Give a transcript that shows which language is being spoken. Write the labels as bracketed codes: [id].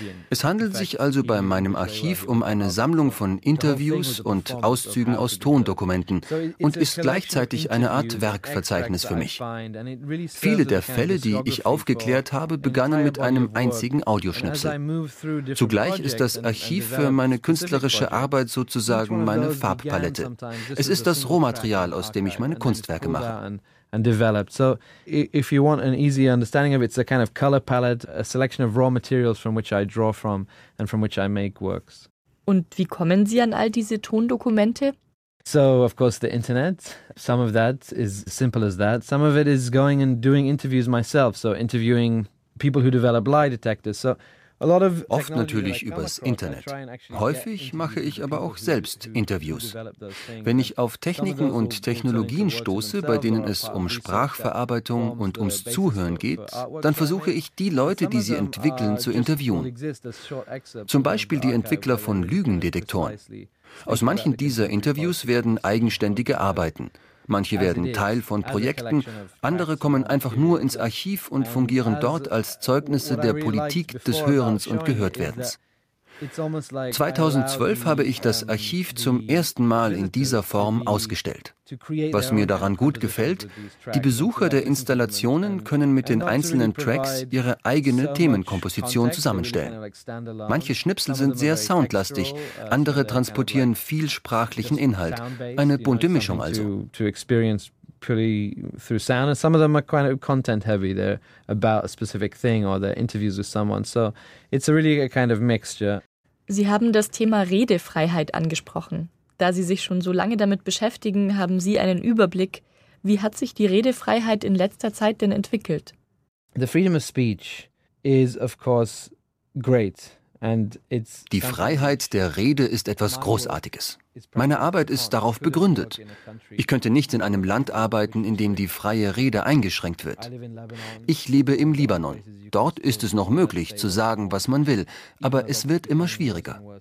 [de] Es handelt sich also bei meinem Archiv um eine Sammlung von Interviews und Auszügen aus Tondokumenten und ist gleichzeitig eine Art Werkverzeichnis für mich. Viele der Fälle, die ich aufgeklärt habe, begannen mit einem einzigen Audioschnipsel. Zugleich ist das Archiv für meine künstlerische Arbeit sozusagen meine Farbpalette. Es ist das Rohmaterial, aus dem ich meine Kunstwerke mache. [en] And developed. So if you want an easy understanding of it, it's a kind of color palette, a selection of raw materials from which I draw from and from which I make works. [de] Und wie kommen Sie an all diese Tondokumente? [en] So of course the internet. Some of that is simple as that. Some of it is going and doing interviews myself, so interviewing people who develop lie detectors. [de] So oft natürlich übers Internet. Häufig mache ich aber auch selbst Interviews. Wenn ich auf Techniken und Technologien stoße, bei denen es um Sprachverarbeitung und ums Zuhören geht, dann versuche ich, die Leute, die sie entwickeln, zu interviewen. Zum Beispiel die Entwickler von Lügendetektoren. Aus manchen dieser Interviews werden eigenständige Arbeiten. Manche werden Teil von Projekten, andere kommen einfach nur ins Archiv und fungieren dort als Zeugnisse der Politik des Hörens und Gehörtwerdens. 2012 habe ich das Archiv zum ersten Mal in dieser Form ausgestellt. Was mir daran gut gefällt, die Besucher der Installationen können mit den einzelnen Tracks ihre eigene Themenkomposition zusammenstellen. Manche Schnipsel sind sehr soundlastig, andere transportieren viel sprachlichen Inhalt, eine bunte Mischung also. [en] Purely through sound, and some of them are kind of content heavy. They're about a specific thing or they're interviews with someone. So it's a really a kind of mixture. [de] Sie haben das Thema Redefreiheit angesprochen. Da Sie sich schon so lange damit beschäftigen, haben Sie einen Überblick. Wie hat sich die Redefreiheit in letzter Zeit denn entwickelt? [en] The freedom of speech is, of course, great. [de] Die Freiheit der Rede ist etwas Großartiges. Meine Arbeit ist darauf begründet. Ich könnte nicht in einem Land arbeiten, in dem die freie Rede eingeschränkt wird. Ich lebe im Libanon. Dort ist es noch möglich, zu sagen, was man will, aber es wird immer schwieriger.